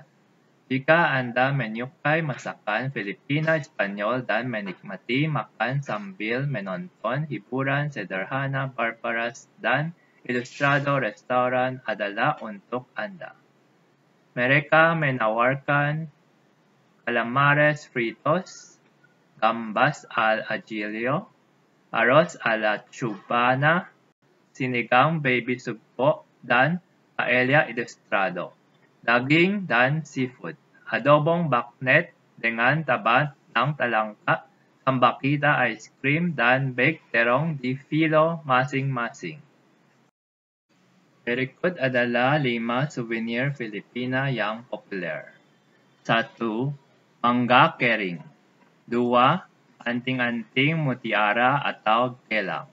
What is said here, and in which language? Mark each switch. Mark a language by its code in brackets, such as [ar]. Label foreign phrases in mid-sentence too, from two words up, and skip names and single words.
[id] Jika Anda menyukai masakan Filipina-Espanyol dan menikmati makan sambil menonton hiburan sederhana Barbaras dan Ilustrado restoran adalah untuk Anda. Mereka menawarkan calamares fritos, gambas al ajillo, arroz a la cubana, sinigang baby sugpo, dan paella ilustrado, daging dan seafood, adobong baknet dengan taba ng talangka, tambakita ice cream, dan baked terong di filo masing-masing. Berikut adalah 5 souvenir Filipina yang populer. 1. Mangga kering. 2. Anting-anting mutiara atau gelang.